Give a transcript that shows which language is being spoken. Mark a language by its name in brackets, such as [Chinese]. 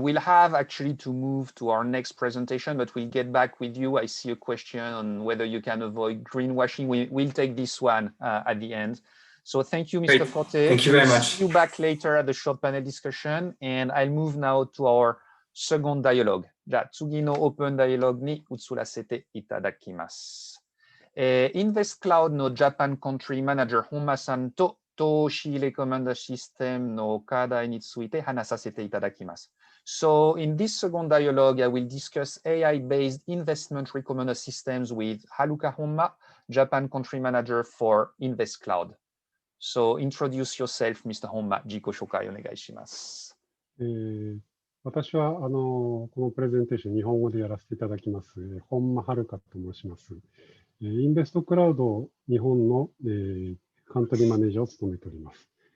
[English] We'll have actually to move to our next presentation, but we'll get back with you. I see a question on whether you can avoid greenwashing. We'll take this one at the end. So thank you, Mr. Forté. Thank you very much. See you back later at the short panel discussion. And I'll move now to our second dialogue. [Japanese] じゃあ次のオープンダイアログに移らせていただきます。 InvestCloud の Japan Country Manager 本間さんと投資レコメンダーシステムの課題について話させていただきます。 [English] So in this second dialogue, I will discuss AI-based investment recommender systems with Haruka Homma, Japan Country Manager for InvestCloud. So introduce yourself, Mr. Homma. [Japanese] 自己紹介お願いします。私はこのプレゼンテーション、日本語でやらせていただきます、本間遥と申します。インベストクラウド日本の、カントリーマネージャーを務めております。